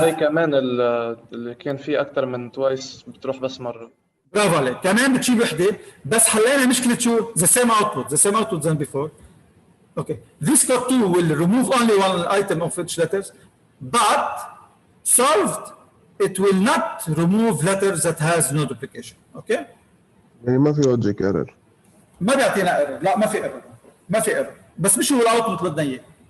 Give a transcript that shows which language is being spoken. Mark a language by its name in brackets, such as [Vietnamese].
[Arabic] هاي كمان اللي كان فيه أكتر من twice بتروح بس مرة. برافو عليك. كمان بتشيل وحدة، بس حلينا مشكلة شو؟ [English] the same output than before. Okay. This code 2 will remove only one item of each letters, but solved it will not remove letters that has no duplication. Okay. [Arabic] يعني ما في logic error. ما بيعطينا error. لا ما في error. بس مش هو الاوتبوت اللي بدنا اياه.